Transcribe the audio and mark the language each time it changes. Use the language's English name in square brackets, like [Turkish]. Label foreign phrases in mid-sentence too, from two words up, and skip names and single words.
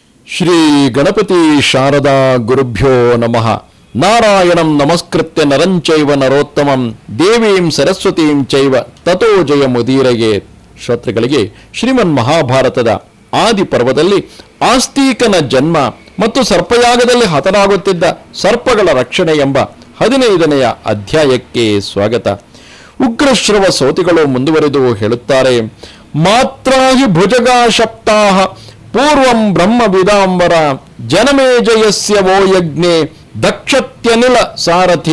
[Sanskrit] ಶ್ರೀ ಗಣಪತಿ ಶಾರದಾ ಗುರುಭ್ಯೋ ನಮಃ. ನಾರಾಯಣಂ ನಮಸ್ಕೃತ್ಯ ನರಂಚೈವ ನರೋತ್ತಮಂ ದೇವೀಂ ಸರಸ್ವತೀಂ ಚೈವ ತಥೋ ಜಯಮುದೀರಯೇ. [Kannada] ಶ್ರೋತೃಗಳಿಗೆ ಶ್ರೀಮನ್ ಮಹಾಭಾರತದ ಆದಿ ಪರ್ವದಲ್ಲಿ ಆಸ್ತಿಕನ ಜನ್ಮ ಮತ್ತು ಸರ್ಪಯಾಗದಲ್ಲಿ ಹತನಾಗುತ್ತಿದ್ದ ಸರ್ಪಗಳ ರಕ್ಷಣೆ ಎಂಬ 15ನೆಯ ಅಧ್ಯಾಯಕ್ಕೆ ಸ್ವಾಗತ. ಉಗ್ರಶ್ರವ ಸೋತಿಗಳು ಮುಂದುವರೆದು ಹೇಳುತ್ತಾರೆ, [Sanskrit] ಮಾತ್ರಾಹಿ ಭುಜಗಾ ಶಪ್ತಾಹ ಪೂರ್ವಂ ಬ್ರಹ್ಮ ವಿದಾಂಬರ ಜನಮೇಜಯಸ್ಯ ವೋ ಯಜ್ಞೆ ದಕ್ಷತ್ಯನಿಲ ಸಾರಥಿ.